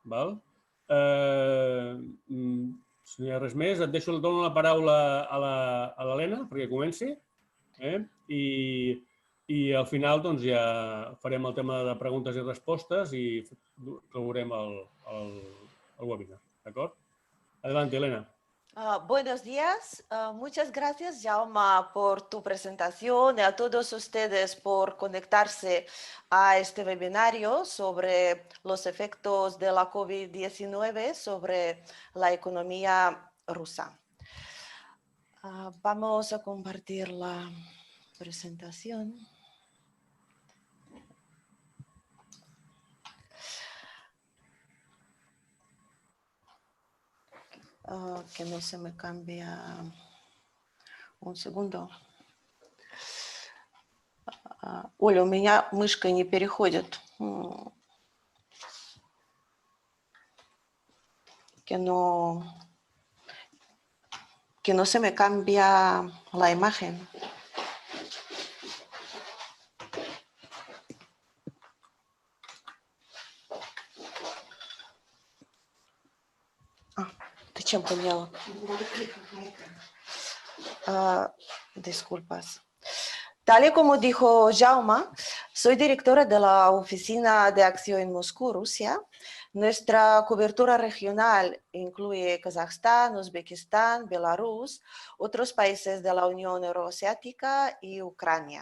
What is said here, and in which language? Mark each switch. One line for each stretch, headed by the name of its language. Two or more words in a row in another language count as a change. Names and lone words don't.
Catalan: Si no hi ha res més, dono la paraula a l'Helena perquè comenci. I al final ja farem el tema de preguntes i respostes i clourem el webinar. D'acord?
Spanish: Adelante, Elena. Buenos días. Muchas gracias, Jaume, por tu presentación y a todos ustedes por conectarse a este webinario sobre los efectos de la COVID-19 sobre la economía rusa. Vamos a compartir la presentación. Que no se me cambia. Un segundo.
Russian: Оля, у меня мышка не переходит.
Spanish: Que no se me cambia la imagen.
Russian: ¿Ты чем поняла?
Spanish: Disculpas. Tal y como dijo Jaume, soy directora de la Oficina de Acción en Moscú, Rusia. Nuestra cobertura regional incluye Kazajstán, Uzbekistán, Belarus, otros países de la Unión Euroasiática y Ucrania.